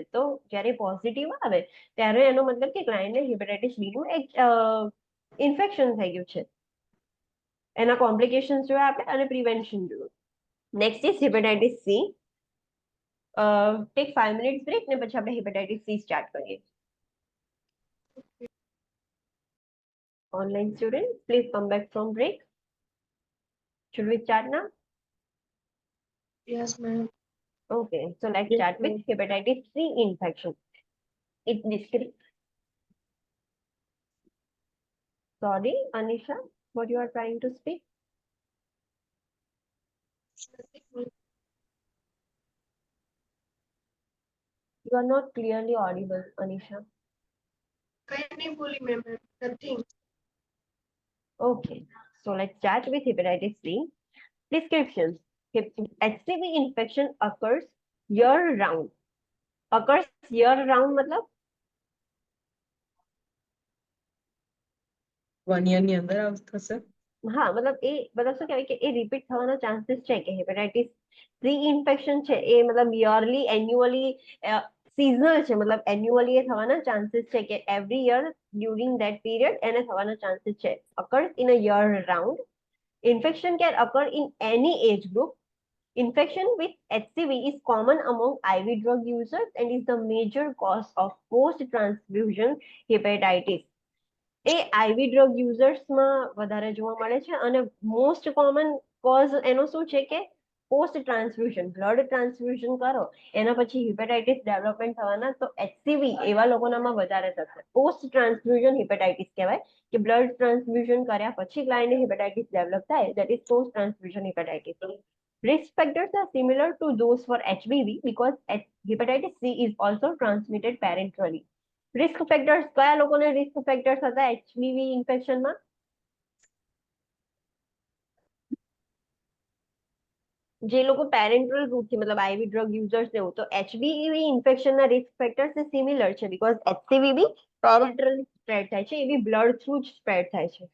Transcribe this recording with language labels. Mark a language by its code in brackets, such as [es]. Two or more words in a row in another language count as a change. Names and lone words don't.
[gu] તો જ્યારે પોઝિટિવ આવે ત્યારે એનો મતલબ કે ક્લાયન્ટને [en] hepatitis B [gu] નું એક ઇન્ફેક્શન થઈ ગયું છે. એના કોમ્પ્લિકેશન્સ જોયા આપણે અને પ્રિવેન્શન જોયું. [en] Next is hepatitis C. Take 5 minutes break [gu] ને પછી આપણે [en] hepatitis C start કરીએ. Online students, please come back from break. Should we start now? Yes, ma'am. Okay, so let's Yes, start with hepatitis C infection. It's described. Sorry, Anisha, what you are trying to speak? You are not clearly audible, Anisha. [gu] કઈ નહીં બોલી મેમ, [en] nothing. Okay, so let's start with hepatitis C. Description. HCV infection occurs year round. Occurs year round मतलब [gu] 1 year ની અંદર થશે. હા, મતલબ શું કહેવાય કે એ રિપીટ થવાના ચાન્સીસ છે કે [en] hepatitis C infection [gu] છે એ મતલબ [en] yearly annually seasonal [gu] છે, મતલબ એન્યુઅલી એ થવાના ચાન્સીસ છે કે [en] every year during that period [gu] એને થવાના ચાન્સીસ છે. [en] occurs in a year round. Infection can occur in any age group. Infection with HCV is common among IV drug users and is the major cause of post-transfusion hepatitis. [gu] એ [en] IV drug usersમાં [gu] વધારે જોવા મળે છે અને [en] most common cause [gu] એનો શું છે કે [en] post transfusion, blood transfusion [gu] કરો એના પછી [en] hepatitis development [gu] થવાના, તો HCV એવા લોકોનામાં વધારે થશે. [en] post transfusion hepatitis [gu] કહેવાય કે [en] blood transfusion [gu] કર્યા પછી ક્લાયન્ટને [en] hepatitis develop [gu] થાય, [en] that is post transfusion hepatitis. Risk factors are similar to those for HBV because hepatitis C is also transmitted parenterally. risk factors [gu] કયા લોકોને [en] risk factors [gu] હતા [en] HBV infectionમાં? [gu] જે લોકો [en] parental routeથી [gu] મતલબ [en] IV drug users [gu] એવું, તો [en] HBV infectionના risk factors similar [gu] છે [en] because HCV [gu] બી [en] parenterally spread [gu] થાય છે, એ બી [en] blood through [gu] જ સ્પ્રેડ થાય છે.